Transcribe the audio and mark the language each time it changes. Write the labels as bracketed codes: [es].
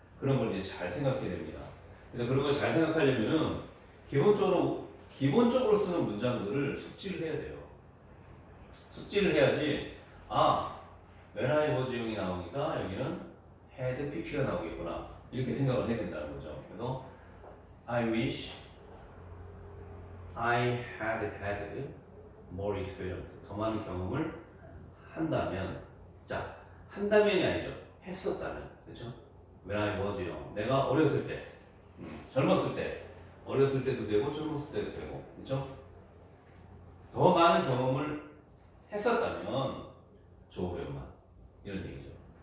[ko] 그런 걸 이제 잘 생각해야 됩니다. 그래서 그런 걸 잘 생각하려면은 기본적으로 쓰는 문장들을 숙지를 해야 돼요. 숙지를 해야지 when I was young 이 나오니까 여기는 had pp가 나오겠구나 이렇게 생각을 해야 된다는 거죠. [en] 그래서 I wish I had had more experience. [ko] 더 많은 경험을 한다면, 자, 한다면이 아니죠. [en] 했었다면, 그렇죠? When I was young. [ko] 내가 어렸을 때, 젊었을 때, 어렸을 때도 되고 젊었을 때도 되고, 그렇죠? 더 많은 경험을 했었다면 좋으련만 이런 얘기죠.